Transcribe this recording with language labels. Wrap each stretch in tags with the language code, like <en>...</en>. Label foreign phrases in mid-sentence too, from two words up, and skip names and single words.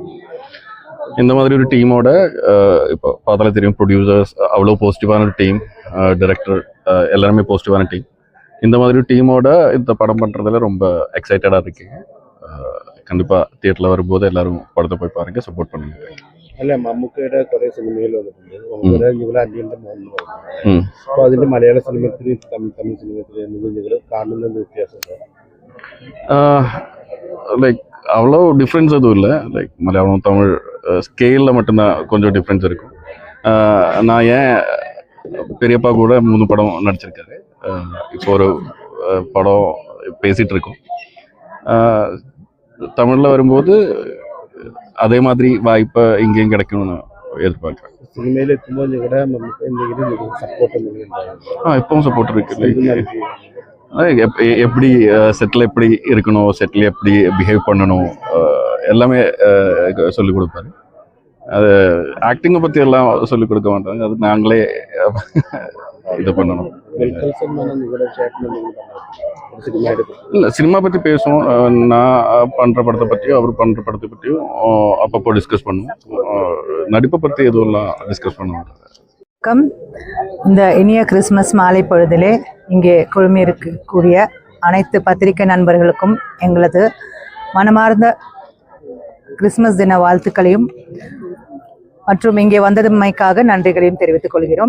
<ta>இந்த மாதிரி ஒரு டீமோட இப்போ பார்த்தாலே தெரியும், ப்ரொடியூசர்ஸ் அவ்வளோ பாசிட்டிவான ஒரு டீம், டைரக்டர் எல்லாருமே பாசிட்டிவான டீம். இந்த மாதிரி டீமோட இந்த படம் பண்ணுறதுல ரொம்ப எக்ஸைட்டடாக இருக்கீங்க. கண்டிப்பாக தியேட்டரில் வரும்போது எல்லாரும் படத்தை போய் பாருங்கள், சப்போர்ட் பண்ணுங்க.</ta> <ml>അല്ല മമ്മൂക്കയുടെ കുറെ സിനിമകൾ വന്നിട്ടുണ്ട്. ഇവിടെ അന്യന്റെ മോഹൻ അപ്പോൾ അതിന്റെ മലയാള സിനിമത്തിലും തമിഴ് സിനിമത്തിലും നിങ്ങൾ കാണുന്ന വ്യത്യാസം</ml> <ta>லைக் அவ்வளோ டிஃப்ரென்ஸ் எதுவும் இல்லை. லைக் மலையாளம் தமிழ் ஸ்கேலில் மட்டும்தான் கொஞ்சம் டிஃப்ரென்ஸ் இருக்கும். நான் ஏன் பெரியப்பா கூட 3 படம் நடிச்சிருக்காரு. இப்போ ஒரு படம் பேசிகிட்டு இருக்கோம். தமிழில் வரும்போது அதே மாதிரி வாய்ப்பை இங்கேயும் கிடைக்கும்னு எதிர்பார்க்குறேன்.</ta> <ml>സിനിമയിൽ എത്തുമ്പോൾ നിങ്ങളുടെ നമുക്ക് എന്തെങ്കിലും സപ്പോർട്ട്</ml> <ta>இப்பவும் சப்போர்ட் இருக்கு. எப்படி செட்டில் எப்படி இருக்கணும், செட்டில் எப்படி பிஹேவ் பண்ணணும், எல்லாமே சொல்லிக் கொடுப்பாரு. அது ஆக்டிங்கை பற்றி எல்லாம் சொல்லிக் கொடுக்க மாட்டாங்க, அது நாங்களே இது பண்ணணும்.</ta> <ml>ദുൽഖർ സൽമാൻ നിങ്ങളുടെ ചേട്ടൻ എന്തെങ്കിലും പറഞ്ഞു സിനിമ എടുക്കും?</ml> <ta>இல்லை சினிமா பற்றி பேசுவோம். நான் பண்ணுற படத்தை பற்றியும் அவர் பண்ணுற படத்தை பற்றியும் அப்பப்போ டிஸ்கஸ் பண்ணுவோம். நடிப்பை பற்றி எதுவெல்லாம் டிஸ்கஸ் பண்ணுவோம். வணக்கம். இந்த இனிய கிறிஸ்மஸ் மாலை பொழுதிலே இங்கே குழுமியிருக்கக்கூடிய அனைத்து பத்திரிகை நண்பர்களுக்கும் எங்களது மனமார்ந்த கிறிஸ்மஸ் தின வாழ்த்துக்களையும் மற்றும் இங்கே வந்ததுமைக்காக நன்றிகளையும் தெரிவித்துக் கொள்கிறோம்.</ta>